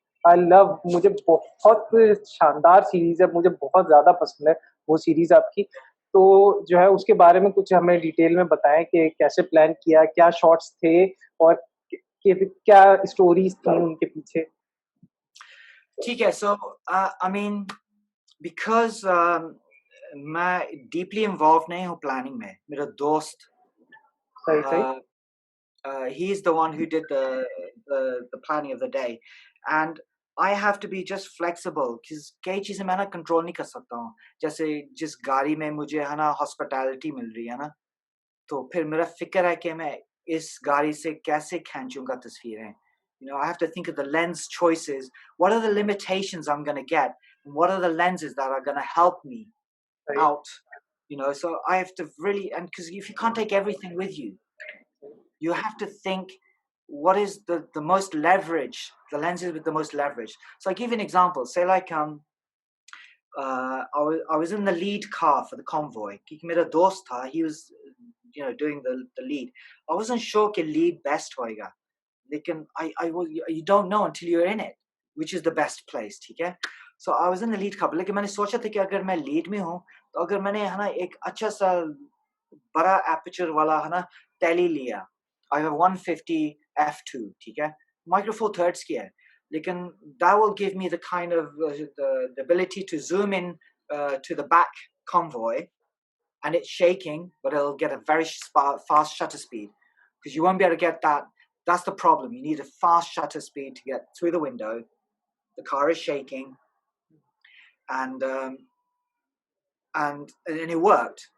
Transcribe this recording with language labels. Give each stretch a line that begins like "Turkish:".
English: I love,
Hindi: मुझे बहुत शानदार सीरीज है, मुझे बहुत ज्यादा पसंद है वो सीरीज आपकी. तो जो है उसके बारे में कुछ हमें डिटेल में बताएं कि कैसे प्लान किया, क्या शॉट्स थे, और क्या स्टोरीज थी उनके पीछे. ठीक है.
English: So I mean, because
Hindi: मैं
English: deeply involved
Hindi: नहीं हूँ
English: planning में.
Hindi: मेरा दोस्त सही सही.
English: he's the one who did the planning of the day, and I have to be just flexible because
Hindi: कई चीजें मैं ना
English: control
Hindi: नहीं कर सकता हूँ. जैसे जिस गाड़ी में मुझे है ना hospitality मिल रही है ना, तो फिर मेरा फिक्र है कि मैं इस गाड़ी से कैसे खींचूंगा तस्वीरें.
English: You know, I have to think of the lens choices. What are the limitations I'm going to get? What are the lenses that are going to help me Right. out? You know, so I have to really, and because if you can't take everything with you, you have to think what is the most leverage, the lenses with the most leverage. So I give you an example. Say like I was in the lead car for the convoy.
Hindi: Mera dost tha,
English: he was doing the lead. I wasn't sure कि lead best
Hindi: होएगा. लेकिन
English: I was, you don't know until you're in it, which is the best place,
Hindi: ठीक है?
English: So I was in the lead car,
Hindi: लेकिन मैंने सोचा था कि अगर मैं lead में हूँ, तो अगर मैंने है ना एक अच्छा सा बड़ा aperture वाला है ना tele लिया,
English: I have 150 f2,
Hindi: ठीक है?
English: Micro Four Thirds
Hindi: की है, लेकिन
English: that will give me the kind of the ability to zoom in to the back convoy, and it's shaking, but it'll get a very fast shutter speed because you won't be able to get that. That's the problem. You need a fast shutter speed to get through the window. The car is shaking, and it worked.